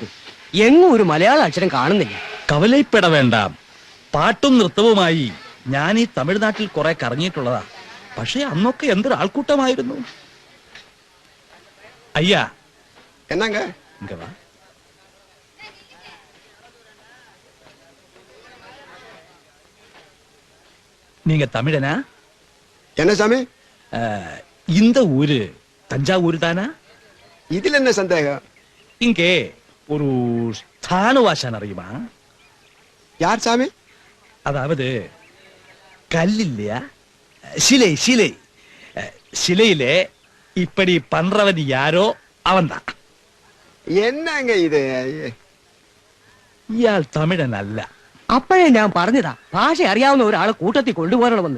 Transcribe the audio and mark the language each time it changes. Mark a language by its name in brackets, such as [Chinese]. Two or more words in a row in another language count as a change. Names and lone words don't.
[Malayalam] എങ്ങും ഒരു മലയാള അക്ഷരം കാണുന്നില്ല. കവലയിപ്പെട വേണ്ട. പാട്ടും നൃത്തവുമായി ഞാൻ ഈ തമിഴ്നാട്ടിൽ കുറെ കറങ്ങിയിട്ടുള്ളതാ. പക്ഷെ അന്നൊക്കെ എന്തൊരു ആൾക്കൂട്ടമായിരുന്നു. അയ്യാ, [Tamil] என்னங்க [Malayalam] ഇങ്ങ വാ. [Tamil] நீங்க தமிழனா? என்ன சாமி? இந்த ஊரு தஞ்சாவூர் தானா? இதுல என்ன சந்தேகம்? இங்கே ஒரு ஸ்தானுவாசன் அறியுமா? யார் சாமி? அதாவது கல் இல்லையா, சிலை சிலை சிலையிலே இப்படி பண்றவன் யாரோ அவன்தான். என்னங்க இது? [Malayalam] ഇയാൾ തമിഴൻ അല്ല. അപ്പോഴേ ഞാൻ പറഞ്ഞതാ, ഭാഷ അറിയാവുന്ന ഒരാളെ കൂട്ടത്തിൽ കൊണ്ടുപോകണമെന്ന്.